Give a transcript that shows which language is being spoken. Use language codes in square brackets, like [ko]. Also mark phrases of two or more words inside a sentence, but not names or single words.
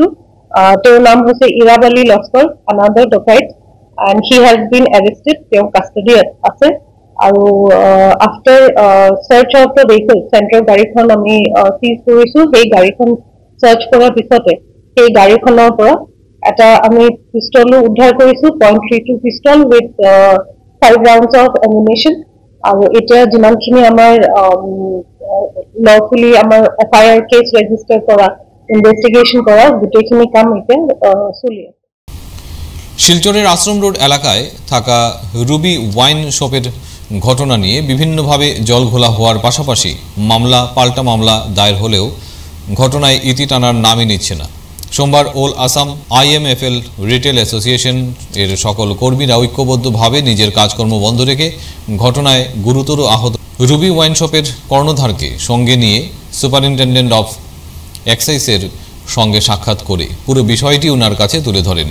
[as] তেওঁৰ নাম হৈছে ইৰাব আলী লস্কৰ, [en] a noted dacoit, and he has been arrested. [as] তেওঁ কাষ্টডিত আছে। আৰু [en] after search of the vehicle, [as] চেণ্ট্ৰেল গাড়ীখন আমি চিজ কৰিছো। সেই গাড়ীখন চাৰ্চ কৰাৰ পিছতে সেই গাড়ীখনৰ পৰা এটা আমি পিষ্টলো উদ্ধাৰ কৰিছো, .32 [en] pistol with 5 rounds of ammunition. [as] আৰু এতিয়া যিমানখিনি আমাৰ লফুলি আমাৰ FIR [en] case register [as] কৰা, ইনভেষ্টিগেশ্যন কৰা, গোটেইখিনি কাম এতিয়া চলি আছে। [bn] শিলচরের আশ্রম রোড এলাকায় থাকা রুবি ওয়াইন শপের ঘটনা নিয়ে বিভিন্নভাবে জলঘোলা হওয়ার পাশাপাশি মামলা পাল্টা মামলা দায়ের হলেও ঘটনায় ইতি টানার নামই নিচ্ছে না। সোমবার অল আসাম IMFL রিটেল অ্যাসোসিয়েশন এর সকল কর্মীরা ঐক্যবদ্ধভাবে নিজের কাজকর্ম বন্ধ রেখে ঘটনায় গুরুতর আহত রুবি ওয়াইন শপের কর্ণধারকে সঙ্গে নিয়ে [en] Superintendent of Excise [bn] সঙ্গে সাক্ষাৎ করে পুরো বিষয়টি ওনার কাছে তুলে ধরেন।